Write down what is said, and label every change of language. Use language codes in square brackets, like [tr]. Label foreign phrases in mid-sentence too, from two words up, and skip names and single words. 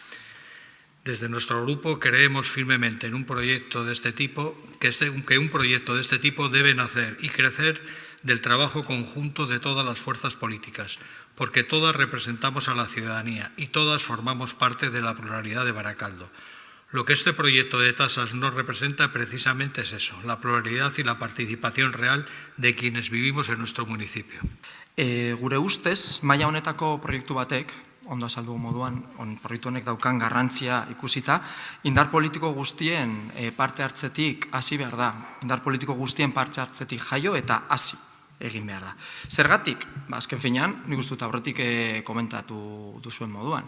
[es] Desde nuestro grupo creemos firmemente en un proyecto de este tipo, que un proyecto de este tipo debe nacer y crecer del trabajo conjunto de todas las fuerzas políticas, porque todas representamos a la ciudadanía y todas formamos parte de la pluralidad de Baracaldo. Lo que este proyecto de tasas nos representa precisamente es eso, la pluralidad y la participación real de quienes vivimos en nuestro municipio. [eu] Gure ustez, maila honetako proiektu batek, ondo azaldu moduan, proiektu honek daukan garrantzia ikusita, indar politiko guztien parte hartzetik hasi behar da. Indar politiko guztien parte hartzetik jaio eta hasi egin behar da. Zergatik, azken finean, nik uste dut aurretik komentatu duzuen moduan.